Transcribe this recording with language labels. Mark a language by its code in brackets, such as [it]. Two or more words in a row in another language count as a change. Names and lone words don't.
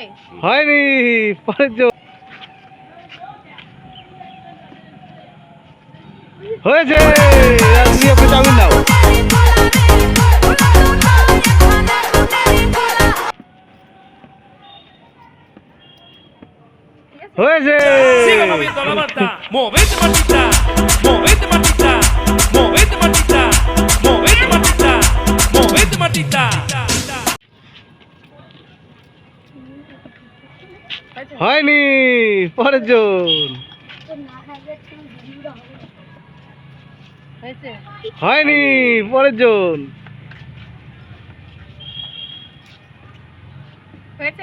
[bn] হয়নি। পরের জন হয়েছে। আপনি আপনি চাউমিন নাও। হয়েছে। [es] Siga moviendo la Marta, movete Martita, movete Martita, movete Martita, movete Martita, movete Martita. [bn] হয়নি। পরের জন হয়েছে হয়নি। পরের জন হয়েছে